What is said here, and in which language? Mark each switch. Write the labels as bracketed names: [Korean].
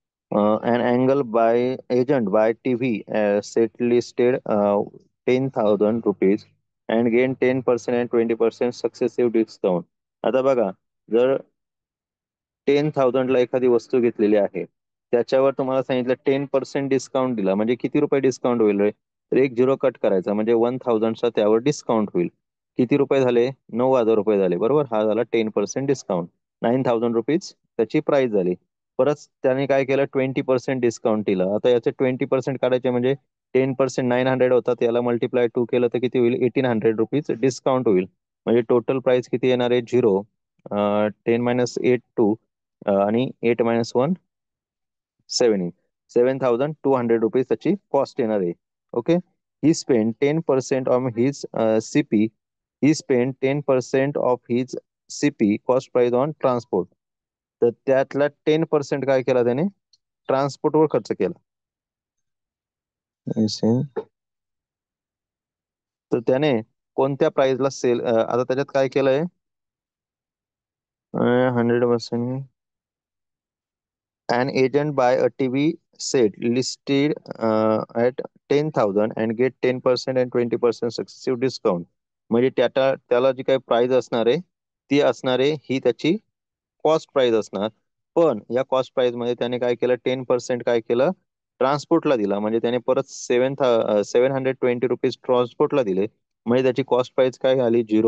[English] An angle by agent by TV set listed 10,000 rupees and gain 10% and 20% successive discount. [Marathi] आता बघा, जर 10,000ला एखादी वस्तू घेतलेली आहे, त्याच्यावर तुम्हाला सांगितलं 10% डिस्काउंट दिला, म्हणजे किती रुपये डिस्काउंट होईल रे? तर एक झिरो कट करायचा, म्हणजे 1,000चा त्यावर डिस्काउंट होईल. किती रुपये झाले? 9,000 रुपये झाले, बरोबर. हा झाला 10% डिस्काउंट. 9,000 रुपीज त्याची प्राइस झाली. परत त्याने काय केलं? 20% डिस्काउंट दिलं. आता याचे 20% काढायचे, म्हणजे 10% 900 होता, त्याला मल्टिप्लाय 2 केलं तर किती होईल? 1,800 रुपीज डिस्काउंट होईल. म्हणजे टोटल प्राइस किती येणार आहे? 0. 10 - 8 2, आणि 8 - 1 7. 7,200 रुपीज त्याची कॉस्ट येणार आहे. [English] Okay. He spend 10% on his CP. He spend 10% of his CP cost price on transport. [Marathi] तर त्यातला 10% काय केला त्याने? ट्रान्सपोर्टवर खर्च केला. तर त्याने कोणत्या प्राइसला सेल, आता त्याच्यात काय केलंय? 100%. [English] An agent buy a TV set listed at 10,000 and get 10% and 20% successive discount. [Marathi] म्हणजे त्याला जी काही प्राइस असणार आहे, ती असणार आहे, ही त्याची कॉस्ट प्राइस असणार. पण या कॉस्ट प्राइस मध्ये त्याने काय केलं? 10% काय केलं? ट्रान्सपोर्टला दिला. म्हणजे त्याने परत 720 रुपीज ट्रान्सपोर्टला दिले. म्हणजे त्याची कॉस्ट प्राइस काय आली?